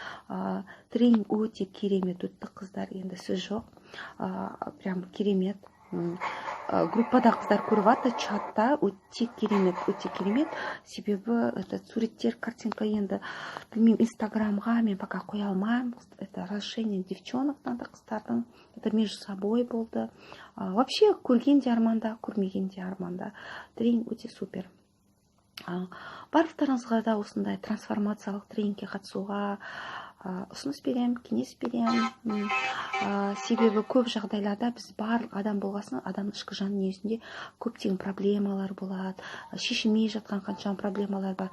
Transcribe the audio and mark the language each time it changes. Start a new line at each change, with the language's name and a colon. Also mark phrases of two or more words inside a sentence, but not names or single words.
Kazakh: Тренинг өте керемет өтті, қыздар, енді сөз жоқ. Прям керемет. Группада қыздар көріп жатыр, чатта өте керемет. Себебі суреттер, картинка енді білмеймін, инстаграмға мен пока қоя алмаймын.
Russian: Это расширение девчонок надо, қыздардың. Это между собой болды.
Kazakh: Вообще көрген де арманда, көрмеген де арманда. Тренинг өте супер. Барлықтарыңызға да осындай трансформациялық тренингке қатысуға ұсыныс беремін, кеңес беремін. Себебі көп жағдайларда біз барлық адам болғасын, адамның ішкі жан дүниесінде көптеген проблемалар болады, шешілмей жатқан қаншама проблемалар бар.